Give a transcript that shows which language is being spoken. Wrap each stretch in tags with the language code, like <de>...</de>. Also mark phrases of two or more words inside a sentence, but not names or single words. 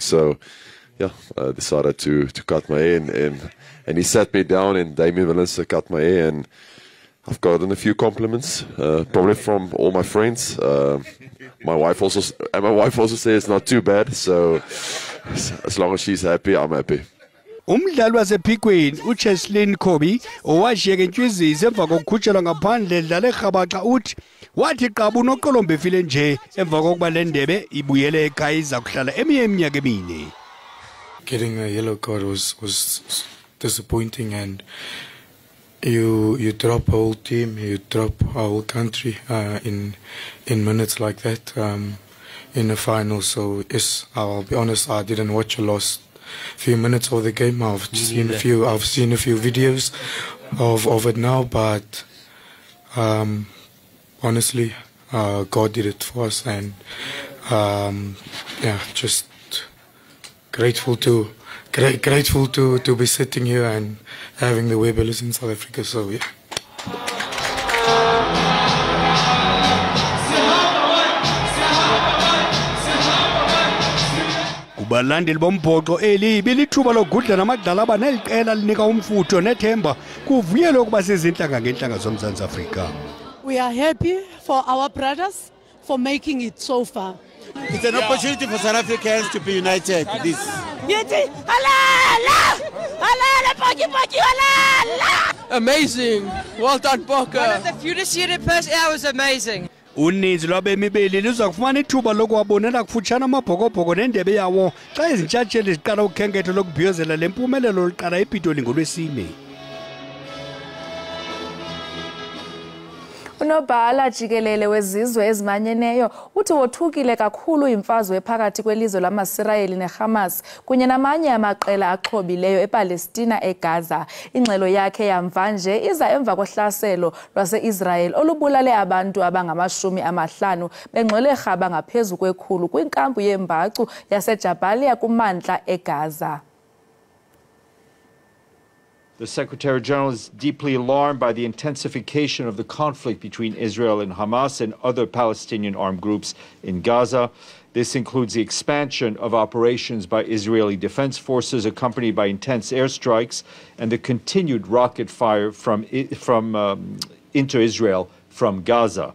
<en>So yeah, I decided to cut my hair, and he sat me down, and Damien Valenza cut my hair, and I've gotten a few compliments, probably from all my friends. My wife also says it's not too bad. So as long as she's happy, I'm happy.</en> <xh>Umdlali wasePhikweni uCheslin Kobe owashiyeka entshwizisi emva kokukhutshelwa ngaphandle edlala eRhabaxa uthi wathi qabu noqolombe efile nje emva kokuba le ndebe ibuyele ekhaya iza kuhlala eminye iminyaka emine.</xh> <en>Getting a yellow card was disappointing, and you drop a whole team, you drop a whole country in minutes like that in the final. So yes, I'll be honest, I didn't watch the last few minutes of the game. I've seen a few videos of it now, but honestly, God did it for us, and yeah, just grateful to be sitting here and having the Webelers in South Africa. So yeah.</en> <xh>Kubalandeli bombhoxo elibi lithuba lokugudla namadlala abaneliqela linika umfutho nethemba kuvuyelwe ukuba sezinhlanga ngenhlanga zoMzantsi Afrika.</xh> <en>We are happy for our brothers for making it so far. It's an opportunity for South Africans to be united. This. Amazing. Well done, Boca. One of the few to see it in person. Yeah, it was amazing.</en> <xh>Uninzi lwabemi beli liza kufumana ithuba lokuwabonela kufutshane amabhokobhoko nendebe yawo xa izintshatsheli ziqala ukhenketho lokubhiyozela le mpumelelo liqala ePitoli ngoLwesine. Unobhala Jikelele wezizwe ezimanyeneyo uthi wothukile kakhulu imfazwe phakathi kwelizwe lamaSirayeli neHamas kunye namanye amaqela axhobileyo ePalestina eGaza. Ingxelo yakhe yamva nje iza emva kohlaselo lwaseIsrael olubulale abantu abangama50 bengxele rhaba ngaphezulu kwekhulu kwinkampu yembacu yaseJabalia kumantla eGaza.</xh> <en>The Secretary General is deeply alarmed by the intensification of the conflict between Israel and Hamas and other Palestinian armed groups in Gaza. This includes the expansion of operations by Israeli defense forces accompanied by intense airstrikes and the continued rocket fire into Israel from Gaza.</en>